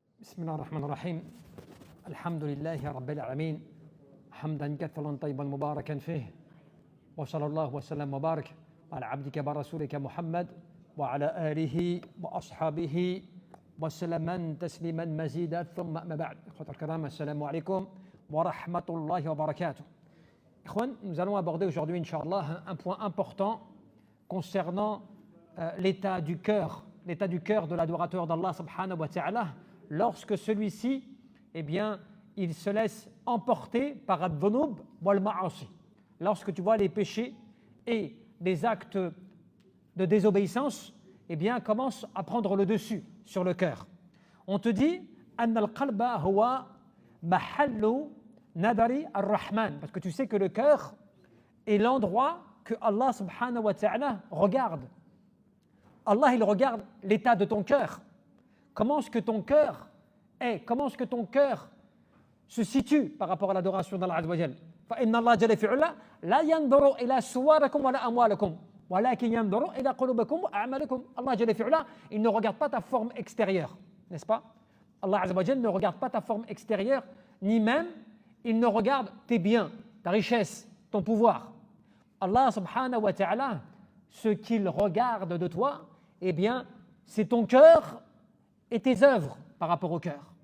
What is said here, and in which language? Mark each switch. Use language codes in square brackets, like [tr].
[ar] بسم الله الرحمن الرحيم الحمد لله رب العالمين حمدا كثيرا طيبا مباركا فيه وصلى الله وسلم وبارك على عبدك ورسولك محمد وعلى آله وأصحابه وسلم تسليما مزيدا ثم أما بعد إخوة الكرام السلام عليكم ورحمة الله وبركاته. [fr] Ikhwan, nous allons aborder aujourd'hui, Inch'Allah, un point important concernant l'état du cœur de l'adorateur d'Allah subhanahu wa ta'ala lorsque celui-ci, eh bien, il se laisse emporter par ad-dhunub wal-ma'asi. Lorsque tu vois les péchés et les actes de désobéissance, eh bien, commencent à prendre le dessus sur le cœur. On te dit [ar] أن القلب هو محل nadari ar-Rahman, [fr] parce que tu sais que le cœur est l'endroit que Allah subhanahu wa ta'ala regarde. Allah, il regarde l'état de ton cœur. Comment est-ce que ton cœur est? Comment est-ce que ton cœur se situe par rapport à l'adoration d'Allah Azza wa Jal? [ar] فإن الله جل في علا لا ينظر إلى صوركم ولا أموالكم ولكن ينظر إلى قلوبكم وأعمالكم. [fr] Allah جل في علا, il ne regarde pas ta forme extérieure, n'est-ce pas? Allah Azza wa Jal ne regarde pas ta forme extérieure, ni même il ne regarde tes biens, ta richesse, ton pouvoir. Allah subhanahu wa ta'ala, ce qu'il regarde de toi, eh bien, c'est ton cœur et tes œuvres par rapport au cœur.